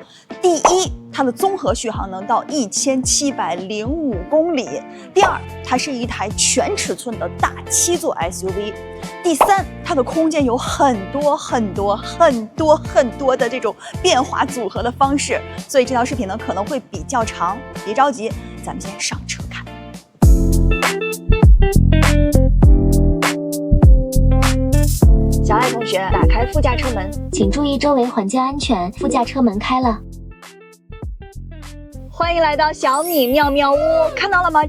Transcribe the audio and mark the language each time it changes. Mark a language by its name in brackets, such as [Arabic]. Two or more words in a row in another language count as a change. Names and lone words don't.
[Chinese] 第一，它的综合續航能到1705公里。第二，它是一台全尺寸的大7座 SUV。第三，它的空间有很多的这种变化組合的方式，所以這條視頻呢可能會比較長，別着急，咱們先上車看。小愛同學，打開副駕車門，請注意周圍環境安全。副駕車門開了。歡迎來到小米妙妙屋，看到了嗎？